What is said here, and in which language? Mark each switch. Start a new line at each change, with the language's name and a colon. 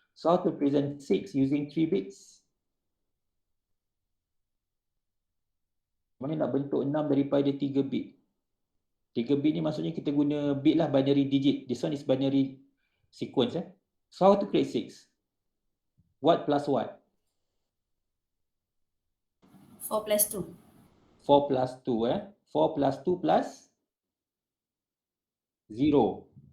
English: So how to present 6 using 3 bits?
Malay: Mana nak bentuk 6 daripada 3 bit? 3 bit ni maksudnya kita guna bit lah, binary digit.
English: This one is binary sequence. So how to create 6? What plus what? 4 plus 2. 4 plus 2. 4 plus 2 plus 0.